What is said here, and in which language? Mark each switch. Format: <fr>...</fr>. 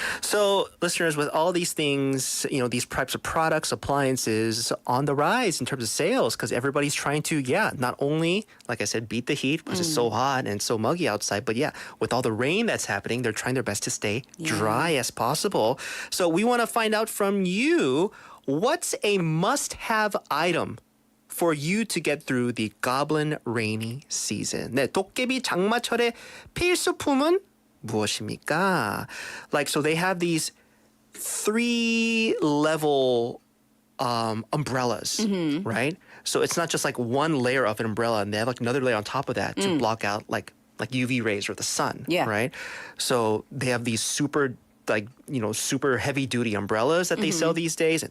<en>So, listeners, with all these things, you know, these types of products, appliances on the rise in terms of sales, because everybody's trying to, not only, like I said, beat the heat because it's so hot and so muggy outside, but with all the rain that's happening, they're trying their best to stay dry as possible. So, we want to find out from you, what's a must-have item for you to get through the goblin rainy season?</en> <ko>네, 도깨비 장마철의 필수품은 무엇입니까?</ko> <en>Like, so they have these 3-level umbrellas, right? So it's not just like one layer of an umbrella, and they have like another layer on top of that to block out like UV rays or the sun, Yeah. right? So they have these super heavy duty umbrellas that they sell these days.</en>